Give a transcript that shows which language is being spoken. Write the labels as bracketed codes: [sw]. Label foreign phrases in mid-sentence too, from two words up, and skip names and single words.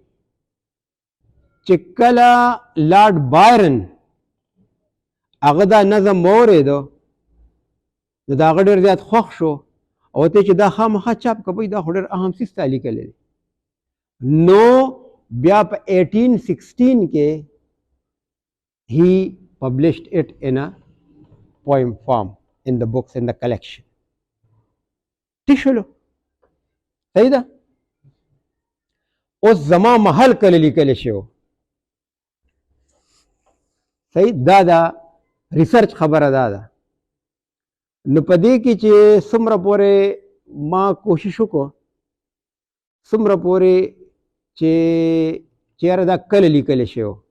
[ps] چې کله لارډ بایرن هغه دا نظم واورېدو نو د هغه ډېر زیات خوښ شو او ته چې دا خامخا چاپ کوئ دا خو ډېر اهم څیز تا لیکلی دی نو بیا په 1816 کې [en] he published it in a poem form in the books in the collection [ps] ٹھیک شلو صحیح ده اوس زما محل کله لیکلی شو صحیح دا ریسرچ خبره ده نو په دې کې چې څومره پورې ما کوشش وکړو څومره پورې چې چېرې دا کله لیکلی شوی